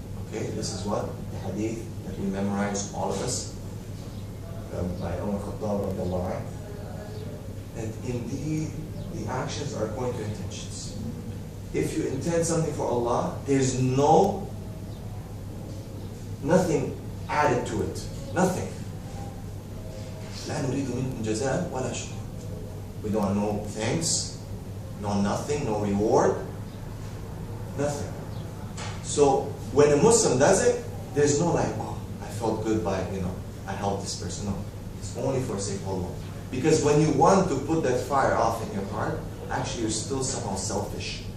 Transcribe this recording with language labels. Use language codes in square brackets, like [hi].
[en] Okay, this is what the hadith that we memorize, all of us, by Umar Khattab radiallahu anhu. And indeed, the actions are according to intentions. If you intend something for Allah, there's nothing added to it. Nothing. [ar] لا نريد منكم جزاء ولا شكر. [en] We don't want no thanks, no nothing, no reward, nothing. So when a Muslim does it, there's no like, oh, I felt good by, I helped this person. No, it's only for the sake of Allah. Because when you want to put that fire off in your heart, actually you're still somehow selfish.